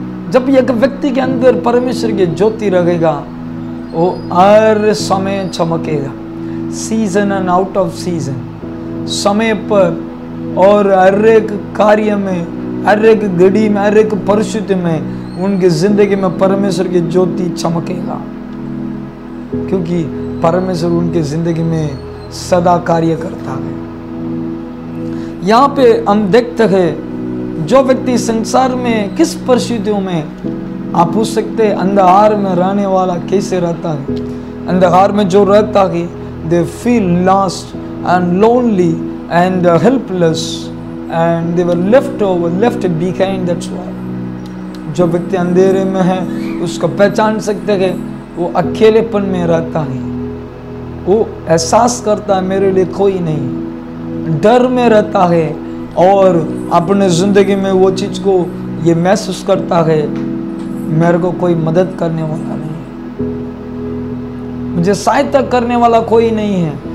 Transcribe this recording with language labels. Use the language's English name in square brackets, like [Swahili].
[Hindi] जब एक व्यक्ति के अंदर परमेश्वर की ज्योति रहेगा, वो हर समय चमकेगा, [English] season and out of season, [Hindi] समय पर और हर एक कार्य में, हर एक घड़ी में, हर एक परिस्थिति में उनकी जिंदगी में परमेश्वर की ज्योति चमकेगा, क्योंकि परमेश्वर उनकी जिंदगी में सदा कार्य करता है। यहाँ पे हम देखते हैं जो व्यक्ति संसार में किस परिस्थितियों में, आप पूछ सकते हैं अंधकार में रहने वाला कैसे रहता है। अंधकार में जो रहता है, [English] They feel lost and lonely and helpless and they were left behind, that's why। [Hindi] जो व्यक्ति अंधेरे में है उसको पहचान सकते हैं, वो अकेलेपन में रहता है, वो एहसास करता है मेरे लिए कोई नहीं, डर में रहता है और अपने जिंदगी में वो चीज को ये महसूस करता है मेरे को कोई मदद करने वाला नहीं, मुझे सहायता करने वाला कोई नहीं है।